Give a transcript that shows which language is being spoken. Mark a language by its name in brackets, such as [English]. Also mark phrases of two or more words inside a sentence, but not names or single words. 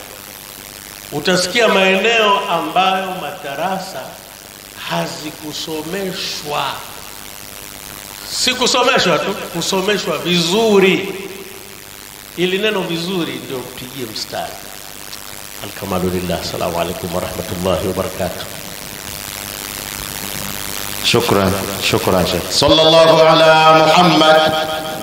[Swahili] Utasikia maeneo ambayo madarasa hazikusomeshwa, si kusomeshwa tu, kusomeshwa vizuri. Ili neno vizuri ndio mpigie mstari. [Arabic] Alkamalulillah. السلام عليكم ورحمة الله وبركاته. شكرا شكرا شيخ. صلى الله على محمد